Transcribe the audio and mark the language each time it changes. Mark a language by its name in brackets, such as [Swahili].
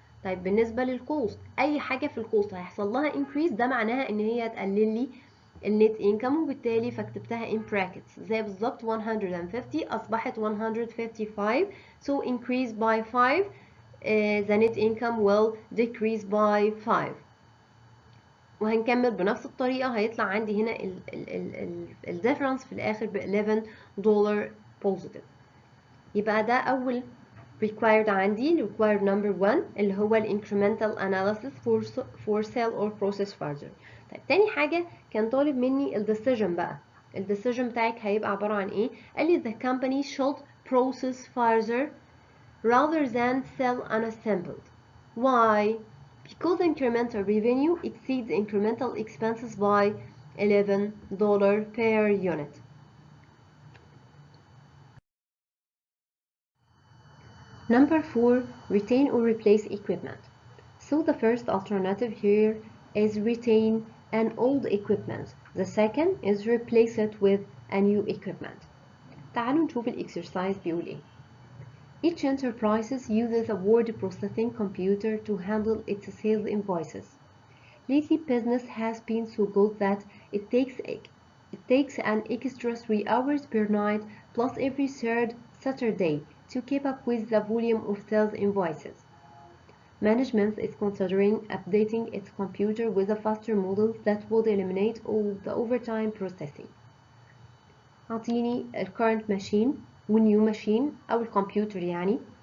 [Arabic] طيب بالنسبة للكوست، اي حاجة في الكوست هيحصل لها increase ده معناها ان هي هتقلل لي النت انكم، وبالتالي فكتبتها [English] in brackets [Arabic] زي بالظبط 150 اصبحت 155 [English] so increase by 5 [Arabic] the net income will decrease by 5. وهنكمل بنفس الطريقة، هيطلع عندي هنا ال difference في الآخر ب $11 positive. يبقى ده أول required عندي، required number 1 اللي هو ال [English] incremental analysis for sale or process further. [Arabic] طيب تاني حاجة كان طالب مني ال decision بقى. ال decision بتاعك هيبقى عبارة عن إيه؟ قال لي [English] the company should process further rather than sell unassembled. Why? Because incremental revenue exceeds incremental expenses by $11 per unit. Number 4, retain or replace equipment. So the first alternative here is retain an old equipment. The second is replace it with a new equipment. [Arabic] تعالوا نشوف الexercise بيقول ايه. [English] Each enterprise uses a word processing computer to handle its sales invoices. Lately business has been so good that it takes an extra 3 hours per night plus every third Saturday to keep up with the volume of sales invoices. Management is considering updating its computer with a faster model that would eliminate all the overtime processing. [Arabic] أعطيني ال current machine و new machine أو الكمبيوتر يعني.